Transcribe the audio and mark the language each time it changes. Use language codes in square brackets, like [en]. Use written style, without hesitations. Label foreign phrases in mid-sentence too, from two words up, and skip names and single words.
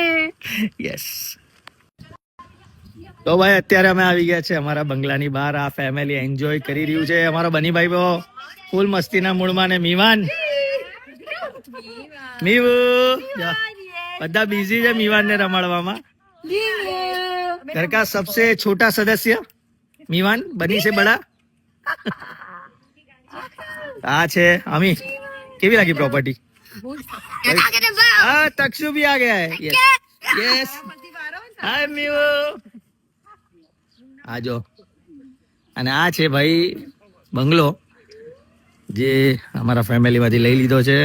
[gu] યસ. તો ભાઈ અત્યારે અમે આવી ગયા છે અમારા બંગલાની બહાર. આ ફેમિલી એન્જોય કરી રહ્યું છે. અમારા બની ભાઈ બહુ ફૂલ મસ્તીના મૂડમાં. ને મીવાન, મીવુ બધા બિઝી છે મીવાન ને રમાડવામાં. [hi] घर का सबसे छोटा सदस्य मीवान, बनी से बड़ा. [gu] આ છે અમી. કેવી લાગી પ્રોપર્ટી? હા, તક્ષુ [hi] भी आ गया है. [en] yes yes. [gu] હાય મીવુ. આ જો, અને આ છે ભાઈ બંગલો જે અમારા ફેમિલીમાંથી લઈ લીધો છે.